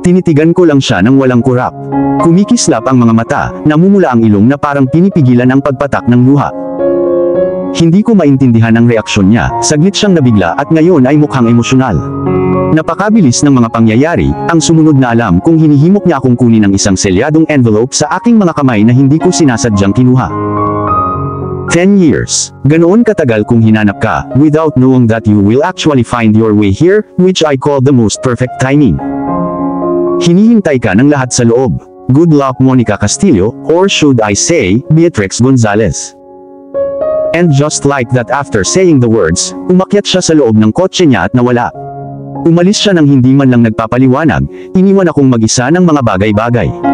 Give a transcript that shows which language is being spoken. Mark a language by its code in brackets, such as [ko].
[tl] Tinitigan ko lang siya ng walang kurap. Kumikislap ang mga mata, namumula ang ilong na parang pinipigilan ang pagpatak ng luha. Hindi ko maintindihan ang reaksyon niya, saglit siyang nabigla at ngayon ay mukhang emosyonal. Napakabilis ng mga pangyayari, ang sumunod na alam kung hinihimok niya akong kunin ang isang selyadong envelope sa aking mga kamay na hindi ko sinasadyang kinuha. [en] 10 years. [tl] Ganoon katagal kung hinanap ka, [en] without knowing that you will actually find your way here, which I call the most perfect timing. [tl] Hinihintay ka ng lahat sa loob. [en] Good luck Monica Castillo, or should I say, Beatrix Gonzalez. And just like that after saying the words, [tl] umakyat siya sa loob ng kotse niya at nawala. Umalis siya nang hindi man lang nagpapaliwanag, iniwan akong mag-isa ng mga bagay-bagay.